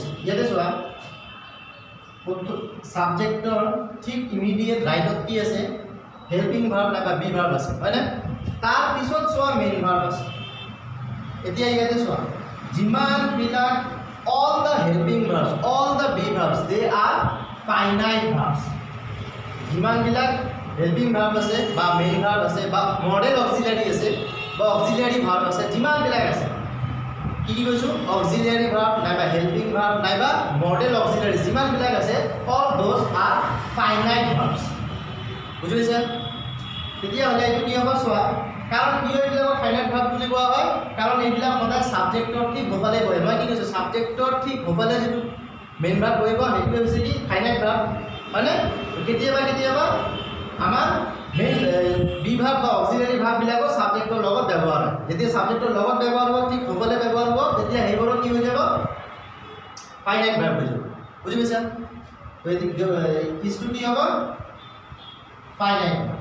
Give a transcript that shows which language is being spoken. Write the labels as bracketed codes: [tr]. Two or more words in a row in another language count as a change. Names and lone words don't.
[as] ইয়াতে সোৱা সাবজেক্টৰ ঠিক ইমিডিয়েট রাইটত কি আছে [en] helping verb [as] নাইবা [en] be verb [as] আছে হয়নে তাৰ পিছত চোৱা [en] main verb [as] আছে এতিয়া ইয়াতে চোৱা যিমানবিলাক [en] all the helping verbs all the be verbs they are finite verbs [as] যিমানবিলাক [en] helping verb [as] আছে বা [en] main verb [as] আছে বা [en] model auxiliary [as] আছে বা [en] auxiliary verb [as] আছে যিমানবিলাক আছে কি কি কৈছো [en] auxiliary verb [as] নাইবা [en] helping verb [as] নাইবা model auxiliary যিমানবিলাক আছে [en] all those are finite verbs [as] বুজিছে তেতিয়া হলে এইটো কি হ'ব চোৱা কাৰণ কি এইবিলাক [en] finite verb [as] বুলি কোৱা হয় কাৰণ এইবিলাক সদায় সাবজেক্টৰ ঠিক গোপালে বহে মই কি কৈছো সাবজেক্টৰ ঠিক গোপালে যেটো [en] main verb [as] বহিব সেইটো হৈছে কি [en] finite verb [as] মানে কেতিয়াবা আমাৰ [en] main be verb [as] বা [en] auxiliary verb [as] বিলাকো সাবজেক্টৰ লগত ব্যৱহাৰ হয় যেতিয়া সাবজেক্টৰ লগত ব্যৱহাৰ হ'ব ঠিক গোপালে ব্যৱহাৰ হ'ব তেতিয়া হেইবোৰ কি হৈ যাব [en] finite verb [as] হৈ যাব বুজি পাইছা তো এই কিছটো কি হ'ব ফাইনাইট